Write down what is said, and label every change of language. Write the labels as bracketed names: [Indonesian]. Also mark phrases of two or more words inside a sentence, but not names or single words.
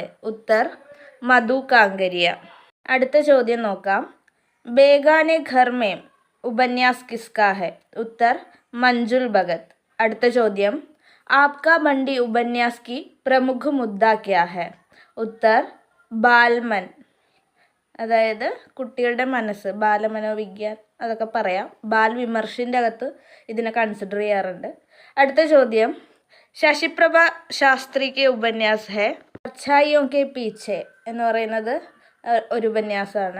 [Hindi] उत्तर मधु कांगरिया. [Malayalam] അടുത്ത ചോദ്യം നോക്കാം. [Hindi] बेगाने घर में उपन्यास किसका है? उत्तर मंजुल भगत. [Malayalam] അടുത്ത ചോദ്യം. [Hindi] आपका मंडी उपन्यास की प्रमुख मुद्दा क्या है? उत्तर ബാൽമൻ. [Malayalam] അതായത് കുട്ടികളുടെ മനസ്സ്, ബാലമനോവിജ്ഞാൻ അതൊക്കെ പറയാം. ബാൽ വിമർശിൻ്റെ അകത്ത് ഇതിനെ കൺസിഡർ ചെയ്യാറുണ്ട്. അടുത്ത ചോദ്യം. ശശിപ്രഭ ശാസ്ത്രിക്ക് ഉപന്യാസ് ഹെ അച്ഛായിയോ കെ പീച്ചെ എന്ന് പറയുന്നത് ഒരു ഉപന്യാസമാണ്.